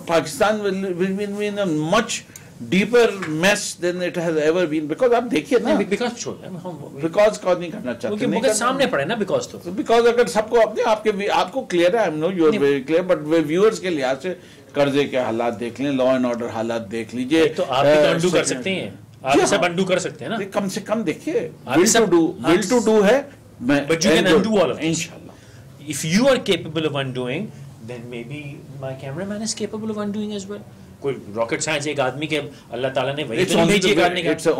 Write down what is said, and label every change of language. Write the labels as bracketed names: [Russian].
[English] Pakistan will be in a much deeper mess than it has ever been, because آپ دیکھیے نا, because [Urdu] because cause نہیں کرنا چاہتے, مگر سامنے پڑے نا, بیکاز تو بیکاز اگر سب کو اپنے آپ کو کلیئر ہے, I know you are very clear, but viewers کے لحاظ سے قرضے کے حالات دیکھ لیں, لا اینڈ آرڈر حالات دیکھ لیجئے. تو آپ بھی تو انڈو کر سکتے ہیں, آپ سب انڈو کر سکتے ہیں نا, کم سے کم دیکھیے will to do ہے, [English] but you can undo all of this. [Urdu] انشاءاللہ. [English] If you are capable of undoing, then maybe my cameraman is capable of undoing as well. [Urdu] کوئی راکٹ سائنس ایک آدمی کے اللہ تعالیٰ نے وہی تو نہیں بھیجی کرنے کا,